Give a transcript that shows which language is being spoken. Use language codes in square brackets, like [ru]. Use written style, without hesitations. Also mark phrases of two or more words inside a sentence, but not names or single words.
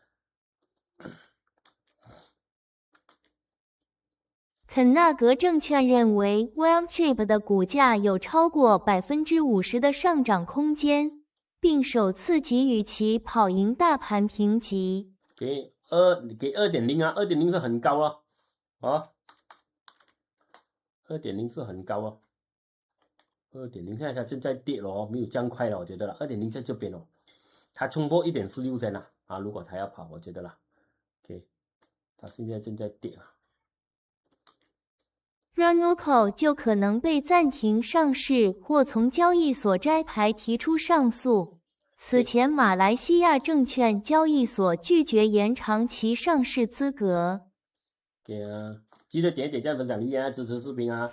[zh] 肯納格證券認為 WellChip 的股價有超過50%的上漲空間，並首次給予其跑贏大盤評級。給 2.0 2.0 是很高2.0 是很高 2.0现在它正在跌了哦，没有这樣快了，我覺得了。2.0在這邊哦，它衝破1.46先了啊！如果它要跑，我覺得了 ，OK， 它現在正在跌啊。 Ranuco 就可能被暫停上市或從交易所摘牌提出上訴。此前，馬來西亞證券交易所拒絕延長其上市資格。對啊，記得點點讚、分享、留言啊，支持視頻啊。